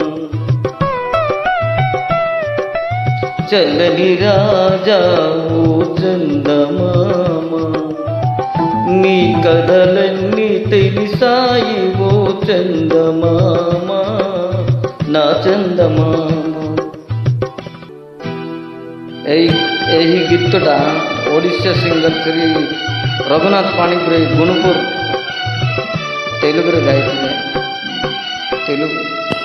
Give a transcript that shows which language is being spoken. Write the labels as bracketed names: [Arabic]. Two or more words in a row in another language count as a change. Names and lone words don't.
[Telugu] చల్లని రాజా ఓ చందమామ, నీ కథలన్నీ తెలిసాయి ఓ చందమామ, నా చందమామ. [Odia] ଏହି ଗୀତଟା ଓଡ଼ିଶା ସିଙ୍ଗର ଶ୍ରୀ ରଘୁନାଥ ପାଣିଗ୍ରାହୀ ଗୁଣପୁର ତେଲୁଗୁରେ ଗାଇଥିଲେ। ତେଲୁଗୁ